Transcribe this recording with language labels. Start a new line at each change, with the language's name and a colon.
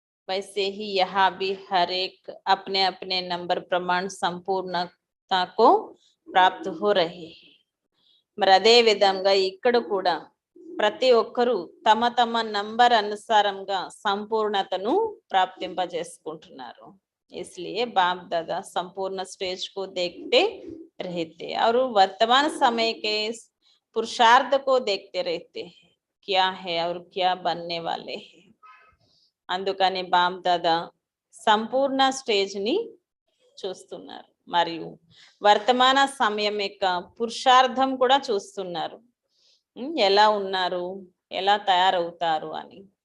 Hindi: वैसे ही यहाँ भी हर एक अपने अपने नंबर प्रमाण संपूर्णता को प्राप्त हो रहे हैं.
Telugu: మరి అదే విధంగా ఇక్కడ కూడా ప్రతి ఒక్కరూ తమ తమ నంబర్ అనుసారంగా సంపూర్ణతను ప్రాప్తింపజేసుకుంటున్నారు.
Hindi: इसलिए बाप दादा संपूर्ण स्टेज को देखते रहते और वर्तमान समय के पुरुषार्थ को देखते रहते हैं, क्या है और क्या बनने वाले हैं.
Telugu: అందుకని బాప్ దాదా సంపూర్ణ స్టేజ్ ని చూస్తున్నారు మరియు వర్తమాన సమయం యొక్క పురుషార్థం కూడా చూస్తున్నారు. ఎలా ఉన్నారు, ఎలా తయారవుతారు అని.